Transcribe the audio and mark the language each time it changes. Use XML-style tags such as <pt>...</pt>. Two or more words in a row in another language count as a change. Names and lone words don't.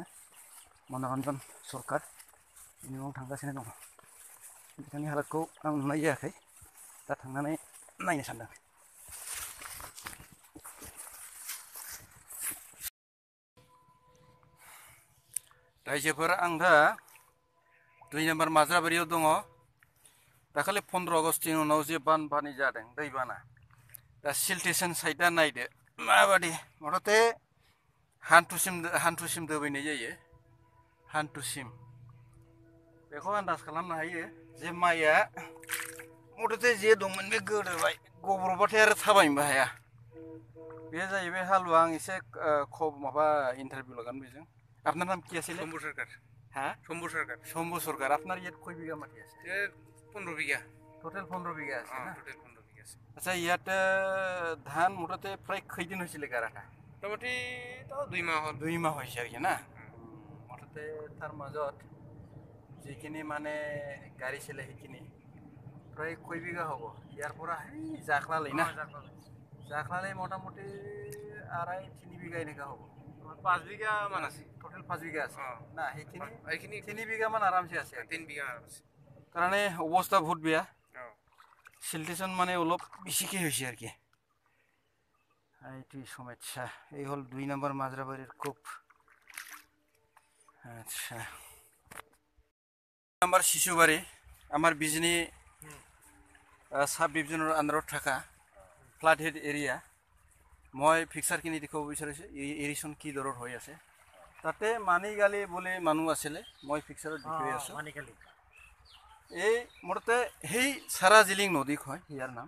<brx>मनरन्जन सरकार बिनि न'आव थांगासिनो दङ। बिथांनि हालोदखौ आं नुनाय जायाखै। दा थांनानै नायनो सानदों। रायजोफोर आं दा 2 নম্বর মাজराबारियाव दङ। दाखालि 15 आगस्टनि उनाव जे बानपानि जादों दैबाना। दा सिलटेसन साइडआ नायदो माबादि मथथे हान्थुसिम दोबैनाय जायो। हान्थुसिम बेखौ आन्दाज खालामनो हायो जे माइया मथथे जे दंमोन बे गोदोबाय गब्र'बाथाय आरो थाबायनोबो हाया। बे जाहैबाय हालुवा। आं एसे माबा इंटरव्यू लगान बेजों।</brx> <bn>আপনার নাম কি আছে? শম্ভু সরকার। হ্যাঁ, শম্ভু সরকার।</bn> <as>শম্ভু সরকার। আপনার ইয়াত কয় বিঘা মাটি আছে? 15 বিঘা। টোটেল 15 বিঘা আছে না? টোটেল 15 বিঘা আছে। আচ্ছা, ইয়াত ধান মুঠতে প্ৰায় কেইদিন হৈছিলে গাৰাখা? মোটামুটি 2 মাহ হ'ল। 2 মাহ হৈছে আৰু না? মুঠতে তাৰ মাজত যিখিনি মানে গাড়ী চলে সেইখিনি প্ৰায় কয় বিঘা হ'ব? ইয়াৰ পৰা সেই জাখলালৈ না? জাখলালৈ মোটামুটি 2.5-3 বিঘা এনেকুৱা হ'ব? 5 বিঘা মান আছে। টোটেল 5 বিঘা আছে না? সেইখিনি 3 বিঘা মান আৰামছে আছে। 3 বিঘা আছে। কাৰণে অৱস্থা বহুত বেয়া। সিলটেশন মানে অলপ বেছিকে হৈছে আর কি।</as> <bn>এইটোই সমস্যা। এই হল 2 নম্বর মাজরাবাড়ির কূপ।</bn> <as>আচ্ছা, 2 নম্বর শিশুবাড়ি আমার বিজনি</as> <en>sub division</en> <as>আন্ডাৰত থাকা</as> <en>flood head area.</en> <as>মই পিকচাৰখিনি দেখুৱাব বিচাৰিছোঁ এৰিশ্যন কি দৰত হৈ আছে। তাতে মানিগালি বুলি মানুহ আছিলে, মই পিকচাৰত দেখুৱাই আছোঁ। এই মুঠতে সেই সাৰাজিলিং নদী হয় ইয়াৰ নাম।</as>